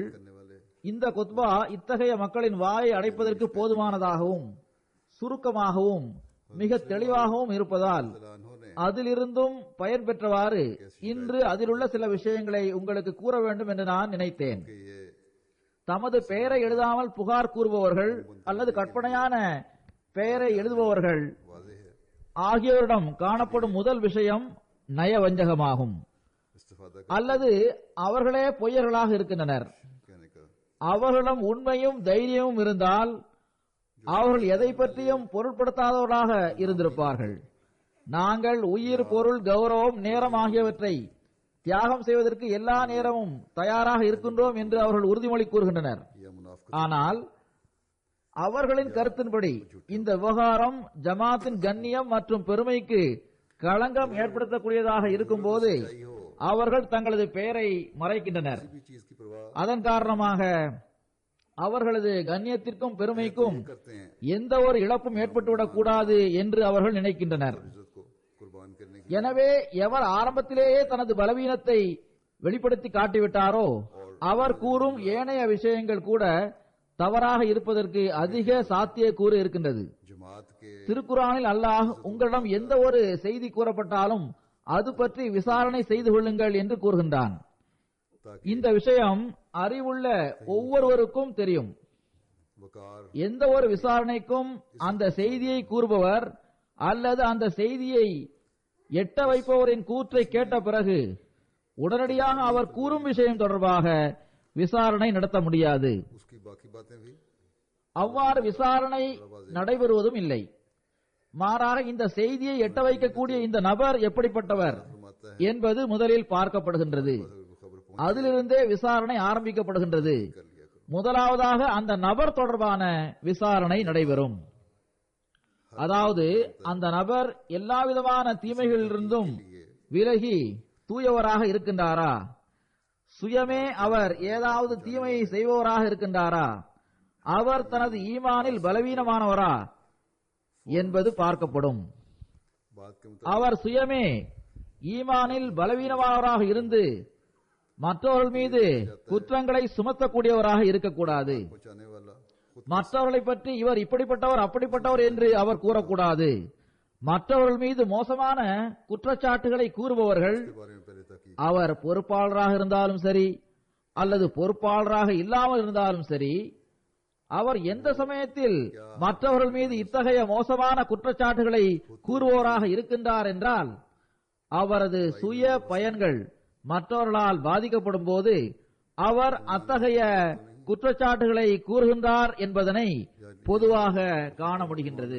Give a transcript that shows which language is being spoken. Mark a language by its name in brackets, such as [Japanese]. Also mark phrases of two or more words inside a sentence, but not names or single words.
[Tamil] இந்த கொத்பா இத்தகைய மக்களின் வாயை அடைப்பதற்கு போதுமானதாகவும் சுருக்கமாகவும் மிக தெளிவாகவும் இருப்பதால் அதிலிருந்தும் பயன் பெற்றவாறு இன்று அதிலுள்ள சில விஷயங்களை உங்களுக்கு கூற வேண்டும் என்று நான் நினைத்தேன். தமது பெயரை எழுதாமல் புகார் கூறுபவர்கள் அல்லது கற்பனையான பெயரை எழுதுபவர்கள் [Urdu] واضح ہے [Tamil] ஆகியோரிடம் காணப்படும் முதல் விஷயம் நயவஞ்சகமாகும். [Urdu] इस्तिफादा [Tamil] அல்லது அவர்களே பொய்யர்களாக இருக்கின்றனர். [Urdu] کہنے کا [Tamil] அவர்களிடம் உண்மையும் தைரியமும் இருந்தால் அவர்கள் எதை பற்றியும் பொருட்படுத்தாதவர்களாக இருந்திருப்பார்கள். நாங்கள் உயிர், பொருள், கௌரவம், நேரம் ஆகியவற்றை தியாகம் செய்வதற்கு எல்லா நேரமும் தயாராக இருக்கின்றோம் என்று அவர்கள் உறுதிமொழி கூறுகின்றனர். [Urdu] یا منافق [Tamil] ஆனால் அவர்களின் கருத்தின்படி இந்த விவகாரம் ஜமாத்தின் கண்ணியம் மற்றும் பெருமைக்கு களங்கம் ஏற்படுத்தக்கூடியதாக இருக்கும்போது அவர்கள் தங்களது பெயரை மறைக்கின்றனர். [Urdu] کسی بھی چیز کی پرواہ [Tamil] அதன் காரணமாக அவர்களது கண்ணியத்திற்கும் பெருமைக்கும் [Urdu] کرتے ہیں [Tamil] எந்த ஒரு இழப்பும் ஏற்பட்டுவிடக் கூடாது என்று அவர்கள் நினைக்கின்றனர். [Urdu] عزت کو قربان کرنے کی [Tamil] எனவே எவர் ஆரம்பத்திலேயே தனது பலவீனத்தை வெளிப்படுத்தி காட்டிவிட்டாரோ அவர் கூறும் ஏனைய விஷயங்கள் கூட தவறாக இருப்பதற்கு அதிக சாத்தியக்கூறு இருக்கின்றது. [Urdu] جماعت کے [Tamil] திருக்குரானில் அல்லாஹ் உங்களிடம் எந்த ஒரு செய்தி கூறப்பட்டாலும் அது பற்றி விசாரணை செய்து கொள்ளுங்கள் என்று கூறுகின்றான். [Urdu] ताकि [Tamil] இந்த விஷயம் அறிவுள்ள ஒவ்வொருவருக்கும் தெரியும். [Urdu] वकार [Tamil] எந்த ஒரு விசாரணைக்கும் அந்த செய்தியை கூறுபவர் அல்லது அந்த செய்தியை எட்ட வைப்பவரின் கூற்றை கேட்ட பிறகு உடனடியாக அவர் கூறும் விஷயம் தொடர்பாக விசாரணை நடத்த முடியாது. [Urdu] اس کی باقی باتیں بھی [Tamil] அவ்வாறு விசாரணை நடைபெறுவதும் இல்லை. மாறாக இந்த செய்தியை எட்ட வைக்கக்கூடிய இந்த நபர் எப்படிப்பட்டவர் [Urdu] فرماتا ہے [Tamil] என்பது முதலில் பார்க்கப்படுகின்றது. [Urdu] خبر پہنچ [Tamil] அதிலிருந்தே விசாரணை ஆரம்பிக்கப்படுகின்றது. [Urdu] کر لیا کرو [Tamil] முதலாவதாக அந்த நபர் தொடர்பான விசாரணை நடைபெறும். அதாவது அந்த நபர் எல்லாவிதமான தீமைகளிலிருந்தும் விலகி தூயவராக இருக்கின்றாரா, சுயமே அவர் ஏதாவது தீமையை செய்பவராக இருக்கின்றாரா, அவர் தனது ஈமானில் பலவீனமானவரா என்பது பார்க்கப்படும். [Urdu] بات کے [Tamil] அவர் சுயமே ஈமானில் பலவீனமானவராக இருந்து மற்றவர்கள் மீது குற்றங்களை சுமத்தக்கூடியவராக இருக்கக்கூடாது. [Urdu] پہنچانے والا خود [Tamil] மற்றவர்களை பற்றி இவர் இப்படிப்பட்டவர் அப்படிப்பட்டவர் என்று அவர் கூறக்கூடாது. மற்றவர்கள் மீது மோசமான குற்றச்சாட்டுகளை கூறுபவர்கள் [Urdu] کے بارے میں پہلے تاکہ [Tamil] அவர் பொறுப்பாளராக இருந்தாலும் சரி அல்லது பொறுப்பாளராக இல்லாமல் இருந்தாலும் சரி, அவர் எந்த சமயத்தில் மற்றவர்கள் மீது இத்தகைய மோசமான குற்றச்சாட்டுகளை கூறுவோராக இருக்கின்றார் என்றால் அவரது சுய பயன்கள் மற்றவர்களால் பாதிக்கப்படும் போது அவர் அத்தகைய குற்றச்சாட்டுகளை கூறுகின்றார் என்பதனை பொதுவாக காண முடிகின்றது.